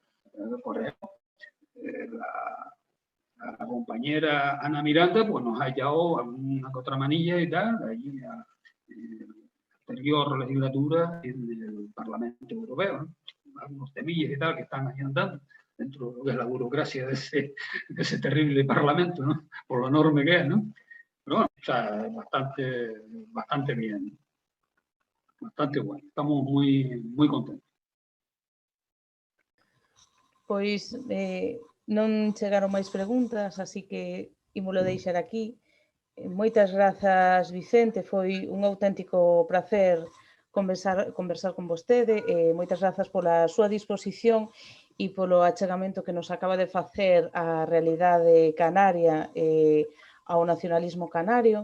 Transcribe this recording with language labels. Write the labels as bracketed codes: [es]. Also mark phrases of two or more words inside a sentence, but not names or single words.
[es] Por ejemplo, la compañera Ana Miranda pues nos ha hallado una otra manilla y tal, allí a anterior legislatura en el Parlamento Europeo, ¿no? Algunos temillas y tal que están ahí andando dentro de lo que es la burocracia de ese terrible Parlamento, ¿no? Por lo enorme que es, ¿no? Pero bueno, o sea, bastante bien, bastante bueno. Estamos muy contentos. [gl] Pois non chegaron máis preguntas, así que ímolo deixar aquí. Moitas grazas, Vicente, foi un auténtico placer conversar con vostede. Moitas grazas pola súa disposición e polo achegamento que nos acaba de facer á realidade canaria e ao nacionalismo canario.